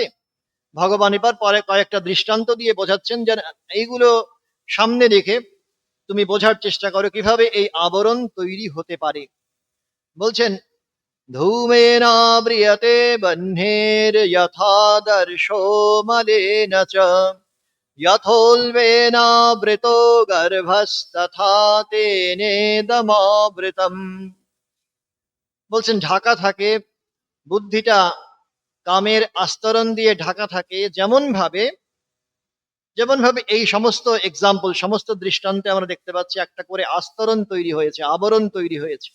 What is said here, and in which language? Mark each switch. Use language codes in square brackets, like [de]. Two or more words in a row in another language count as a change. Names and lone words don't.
[bn] ভগবান এবার পরে কয়েকটা দৃষ্টান্ত দিয়ে বোঝাচ্ছেন যে এইগুলো সামনে রেখে তুমি বোঝার চেষ্টা করো কিভাবে এই আবরণ তৈরি হতে পারে। [sa] বলছেন, ধূমেনাব্রিয়তে বহ্নের যথাদর্শো মলেন চ यथोल्बेनावृतो गर्भस्तथा तेनेदमावृतम। [bn] বলছেন ঢাকা থাকে, বুদ্ধিটা কামের আস্তরণ দিয়ে ঢাকা থাকে, যেমন ভাবে এই সমস্ত এক্সাম্পল, সমস্ত দৃষ্টান্তে আমরা দেখতে পাচ্ছি একটা করে আস্তরণ তৈরি হয়েছে, আবরণ তৈরি হয়েছে।